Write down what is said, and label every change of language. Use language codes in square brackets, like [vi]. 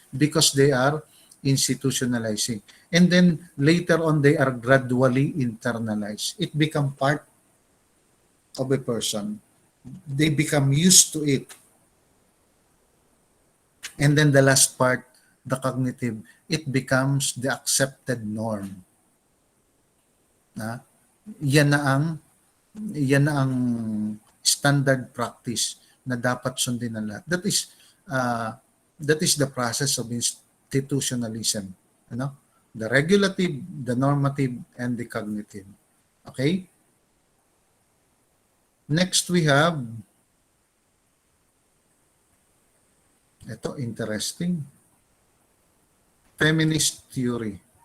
[en] Because they are institutionalizing. And then later on, they are gradually internalized. It become part of a person. They become used to it. And then the last part, the cognitive, it becomes the accepted norm. [tl] Yan na ang standard practice na dapat sundin ng lahat. [en] That is the process of institutionalism. The regulative, the normative, and the cognitive. Okay? Next we have, ito interesting, feminist theory.